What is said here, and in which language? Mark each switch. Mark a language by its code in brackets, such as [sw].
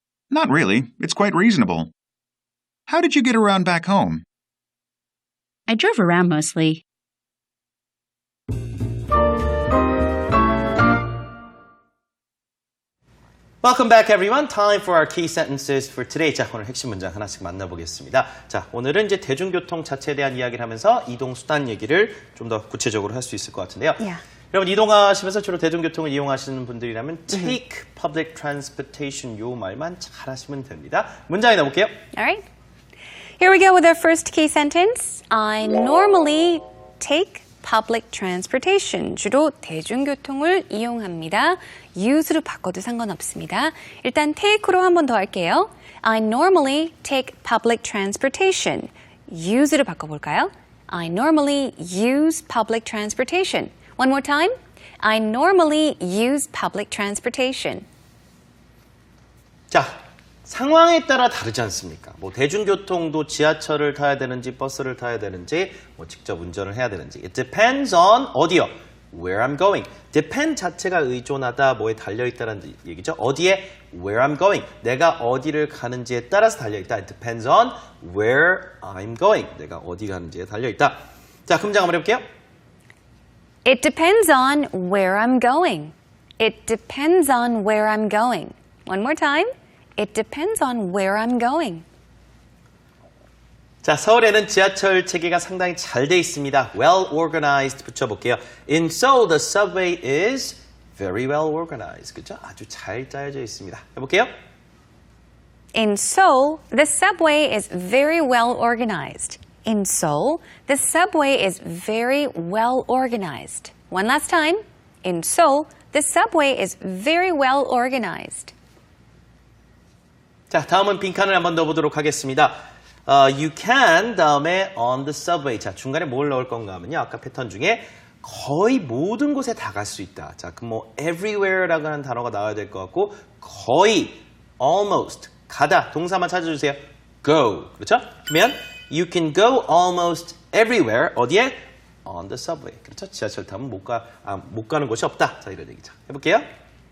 [en] Not really. It's quite reasonable. How did you get around back home? I drove around mostly. Welcome back, everyone. Time for our key sentences for today. [ko] 자, 오늘 핵심 문장 하나씩 만나보겠습니다. 자, 오늘은 이제 대중교통 자체에 대한 이야기를 하면서 이동수단 얘기를 좀 더 구체적으로 할 수 있을 것 같은데요. [en] Yeah. [ko] 여러분, 이동하시면서 주로 대중교통을 이용하시는 분들이라면 take public transportation 요 말만 잘 하시면 됩니다. 문장에 넣어볼게요. [en] All right. Here we go with our first key sentence. I normally take public transportation. [ko] 주로 대중교통을 이용합니다. use로 바꿔도 상관없습니다. 일단 take로 한 번 더 할게요. [en] I normally take public transportation. [ko] use로 바꿔볼까요? [en] I normally use public transportation. One more time. I normally use public transportation. [ko] 자, 상황에 따라 다르지 않습니까? 뭐 대중교통도 지하철을 타야 되는지 버스를 타야 되는지 뭐 직접 운전을 해야 되는지 [en] It depends on [ko] 어디요? [en] Where I'm going. [ko] depend 자체가 의존하다 뭐에 달려있다는 얘기죠. 어디에? [en] Where I'm going. [ko] 내가 어디를 가는지에 따라서 달려있다. [en] It depends on where I'm going. [ko] 내가 어디 가는지에 달려있다. 자, 금장 한번 해볼게요. [en] It depends on where I'm going. It depends on where I'm going. One more time. It depends on where I'm going. [ko] 자, 서울에는 지하철 체계가 상당히 잘 돼 있습니다. [en] Well organized 붙여볼게요. In Seoul, the subway is very well organized. [ko] 그죠? 아주 잘 짜여져 있습니다. 해볼게요. [en] In Seoul, the subway is very well organized. In Seoul, the subway is very well organized. One last time. In Seoul, the subway is very well organized. [ko] 자, 다음은 빈칸을 한번 넣어보도록 하겠습니다. [en] You can 다음에 on the subway. [ko] 자, 중간에 뭘 넣을 건가 하면요. 아까 패턴 중에 거의 모든 곳에 다 갈 수 있다. 자, 그럼 뭐 everywhere라고 하는 단어가 나와야 될 것 같고 거의, almost, 가다. 동사만 찾아주세요. go. 그렇죠? [en] 그러면 you can go almost everywhere. [ko] 어디에? [en] On the subway. [ko] 그렇죠? 지하철 타면 못 가는 곳이 없다. 자, 이런 얘기죠. 해볼게요.